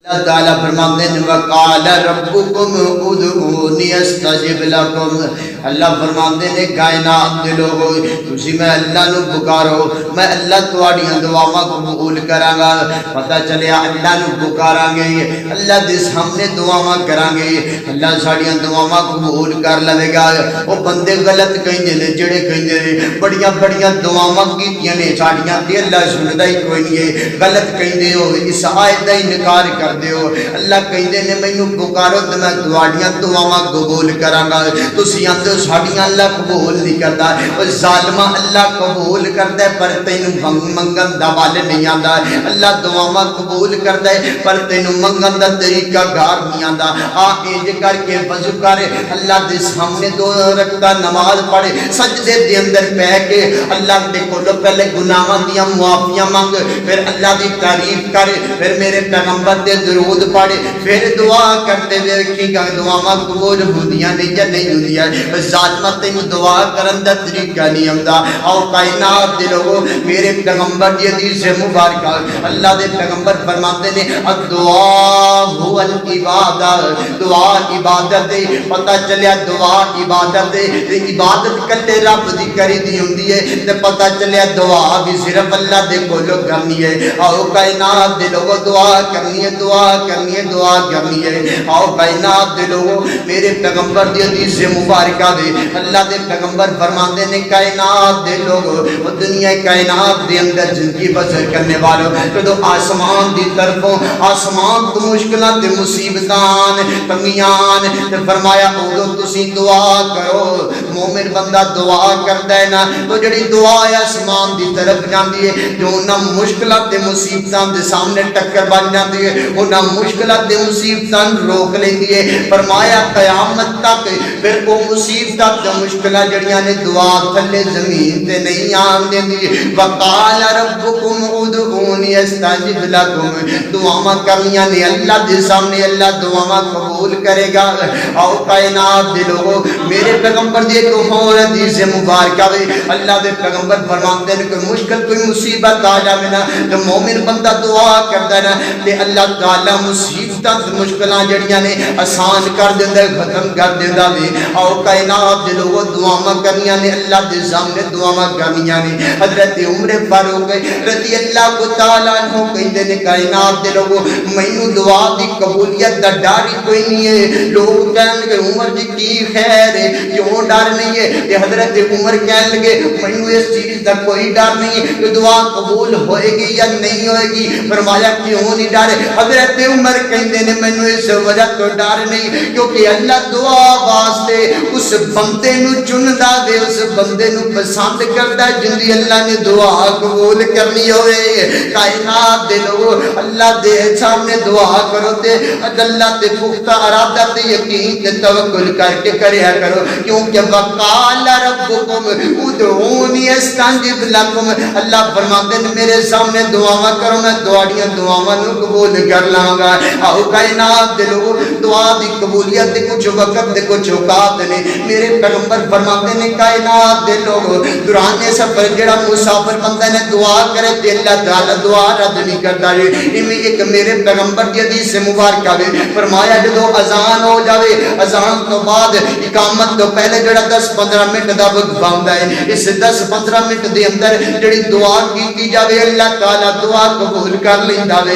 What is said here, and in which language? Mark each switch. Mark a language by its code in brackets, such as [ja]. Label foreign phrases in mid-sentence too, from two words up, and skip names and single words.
[ur] اللہ تعالیٰ فرماتے ہیں [ar] وَقَالَ رَبُّكُمْ اُدْعُونِي اسْتَجِبْ لَكُمْ۔ [pa] اللہ فرماتے ہیں کائنات دے لوگو تسی میں اللہ نو پکارو، میں اللہ تواڈیاں دعاواں قبول کراں گا۔ پتہ چلیا اللہ نو پکاراں گے، اللہ دے سامنے دعاواں کراں گے، اللہ ساڈیاں دعاواں قبول کر لوے گا۔ او بندے غلط کہندے نے جڑے کہندے نے بڑیاں بڑیاں دعاواں کیتیاں نے ساڈیاں تے اللہ سندا ہی کوئی نہیں ہے، غلط کہندے ہو، اس آیت دا انکار کر دیو۔ اللہ کہندے نے مینوں پکارو تے میں تواڈیاں دعاواں قبول کراں گا۔ تسی آندے ساڈیاں اللہ قبول نہیں کردا، او ظالما اللہ قبول کردا ہے پر تینوں منگن دا ول نہیں آندا۔ اللہ دعاواں قبول کردا ہے پر تینوں منگن دا طریقہ کار نہیں آندا۔ آ انج کر کے وضو کر، اللہ دے سامنے 2 رکعت نماز پڑھ، سجدے دے اندر بیٹھ کے اللہ دے کولوں پہلے گناہاں دیاں معافیاں مانگ، پھر اللہ دی تعریف کر، پھر میرے پیغمبر دے درود پڑھ، پھر دعا کرتے ویکھی گا دعاواں قبول ہوندیاں نہیں یا نہیں ہوندیاں۔ ظالما تینوں دعا کرن دا طریقہ نہیں آندا۔ آؤ کائنات دے لوگو میرے پیغمبر دی حدیث مبارکہ اللہ دے پیغمبر فرماتے نے [ar] الدعاء هو العبادت، [pa] دعا عبادت ہے۔ پتہ چلیا دعا عبادت ہے، عبادت کلے رب دی کری دی ہوندی ہے تے پتہ چلیا دعا بھی صرف اللہ دے کولوں کرنی ہے۔ آؤ کائنات دے لوگو دعا کرنی ہے، دعا کرنی ہے، دعا کرنی ہے۔ آؤ کائنات دے لوگو میرے پیغمبر دی حدیث مبارکہ دے اللہ دے پیغمبر فرماندے نے کائنات دے لوگو وہ دنیا کائنات دے اندر [ur] زندگی بسر کرنے والوں [pa] کدو آسمان دی طرفوں آسمان تو مشکلات تے مصیبتان تنگیان تے فرمایا اودو تسی دعا کرو۔ مومن بندہ دعا کردا ہے نا تو جڑی دعا ہے آسمان دی طرف جاندی ہے، جو نہ مشکلات تے مصیبتاں دے سامنے ٹکر بن جاندی ہے، وہ نہ مشکلات تے مصیبتاں روک لیندی ہے۔ فرمایا قیامت تک پھر وہ مصیبتاں تے مشکلات جڑیاں نے دعا تھلے زمین تے نہیں آن دیندی۔ [ar] وقال ربکم ادعونی استجب لکم، [pa] دعاواں کرنیاں نے اللہ دے سامنے، اللہ دعاواں قبول کرے گا۔ آؤ کائنات دے لوگو میرے پیغمبر دی ایک اور حدیث مبارکہ ہے اللہ دے پیغمبر فرماتے ہیں کہ مشکل کوئی مصیبت آ جاوے نا تو مومن بندہ دعا کردا ہے نا تے اللہ تعالی مصیبتاں مشکلاں جڑیاں نے آسان کر دیندا ہے، ختم کر دیندا ہے۔ آؤ کائنات دے لوگو دعاواں کرنیاں نے اللہ دے سامنے دعاواں کرنیاں نے۔ حضرت عمر فاروق رضی اللہ تعالی عنہ کہندے نے کائنات دے لوگو مینوں دعا دی قبولیت دا ڈر کوئی نہیں ہے۔ لوگ کہن لگے عمر جی کی خیر ہے، کیوں ڈر نہیں ہے؟ تے حضرت عمر کہن لگے مینوں اس چیز دا کوئی ڈر نہیں کہ دعا قبول ہوئے گی یا نہیں ہوئے گی۔ فرمایا کیوں نہیں ڈر؟ حضرت عمر کہندے نے مینوں اس وجہ تو ڈر نہیں کیونکہ اللہ دعا واسطے اس بندے نو چندا وے، اس بندے نو پسند کردا جن دی اللہ نے دعا قبول کرنی ہوئے۔ کائنات دے لوگو اللہ دے سامنے دعا کرو تے اللہ تے پختہ ارادہ تے یقین تے توکل کر کے کریا کرو، کیونکہ [ar] وقال ربکم ادعونی استجب لکم، [pa] اللہ فرماتے ہیں میرے سامنے دعاواں کرو میں تواڈیاں دعاواں نو قبول کر لاں گا۔ آؤ کائنات دے لوگو دعا دی قبولیت دے کچھ وقت دے کچھ اوقات نے میرے پیغمبر فرماتے ہیں کائنات دے لوگو دوران سفر جڑا مسافر بندہ نے دعا کرے تے اللہ تعالی دعا رد نہیں کرتا ہے۔ ایویں ایک میرے پیغمبر دی حدیث مبارکہ ہے فرمایا جدوں اذان ہو جاوے اذان تو بعد اقامت تو پہلے جڑا 10-15 منٹ دا وقت ہوندا ہے، اس 10-15 منٹ دے اندر جڑی دعا کیتی جاوے اللہ تعالی دعا قبول کر لیندا وے۔